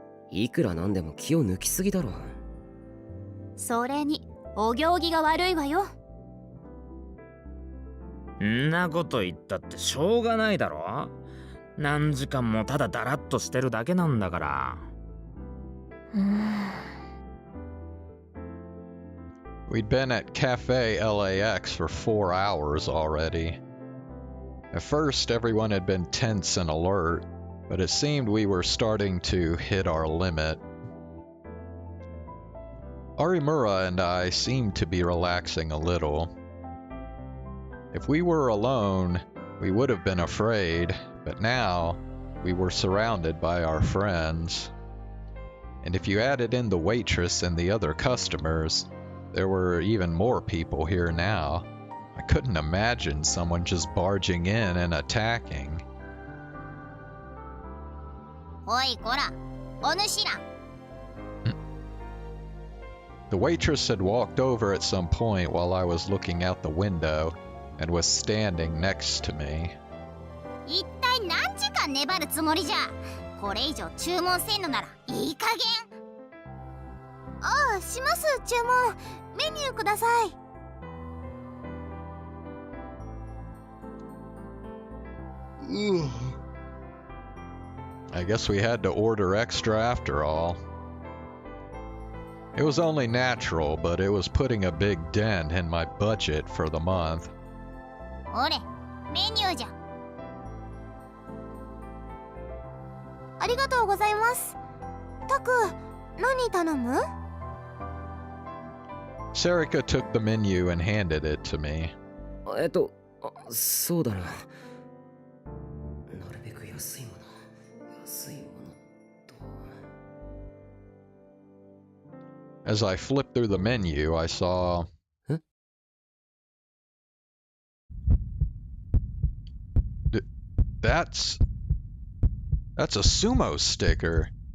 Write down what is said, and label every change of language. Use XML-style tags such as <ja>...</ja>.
<ja>いくらなんでも気を抜きすぎだろ。それにお行儀が悪いわよ。んなこと言ったってしょうがないだろ。何時間もただだらっとしてるだけなんだから。</ja> <en>We'd been at Cafe LAX for 4 hours already. At first, everyone had been tense and alert, but it seemed we were starting to hit our limit. Arimura and I seemed to be relaxing a little. If we were alone, we would have been afraid, but now we were surrounded by our friends. And if you added in the waitress and the other customers, there were even more people here now. I couldn't imagine someone just barging in and attacking.</en> <ja>おいこら、お主ら。</ja> <en>The waitress had walked over at some point while I was looking out the window and was standing next to me.</en> <ja>一体何時間が粘るつもりじゃ。これ以上注文せんのならいい加減。ああ、します。注文メニューください。</ja> <en>I guess we had to order extra after all. It was only natural, but it was putting a big dent in my budget for the month.</en> <ja>ほれ、メニューじゃ。ありがとうございます。タク、何頼む？</ja> <en>Sarika took the menu and handed it to me.</en> <ja>そうだな。なるべく安いものと。</ja> <en>As I flipped through the menu, I saw... That's a sumo sticker.</en>